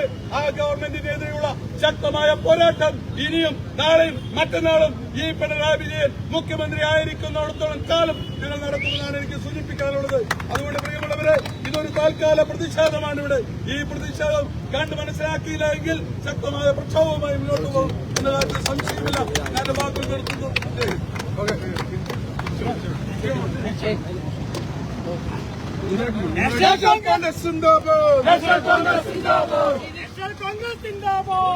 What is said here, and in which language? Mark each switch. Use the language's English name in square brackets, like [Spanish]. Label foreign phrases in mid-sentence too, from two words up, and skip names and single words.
[Malayalam] ആ ഗവൺമെന്റിനെതിരെയുള്ള ശക്തമായ പോരാട്ടം ഇനിയും നാളെയും മറ്റന്നാളും ഈ പിണറായി വിജയൻ മുഖ്യമന്ത്രി ആയിരിക്കുന്നിടത്തോളം കാലം ഞങ്ങൾ നടത്തുമെന്നാണ് എനിക്ക് സൂചിപ്പിക്കാനുള്ളത്. അതുകൊണ്ട് പ്രിയമുള്ളവരെ, ഇതൊരു താൽക്കാല പ്രതിഷേധമാണ്. ഇവിടെ ഈ പ്രതിഷേധം കണ്ട് മനസ്സിലാക്കിയില്ല എങ്കിൽ ശക്തമായ പ്രക്ഷോഭവുമായി മുന്നോട്ട് പോകും എന്ന കാര്യത്തിൽ സംശയമില്ല. ഞാൻ വാക്കുകൾ നിർത്തുന്നു. National Congress Zindabad. National Congress Zindabad. National Congress Zindabad.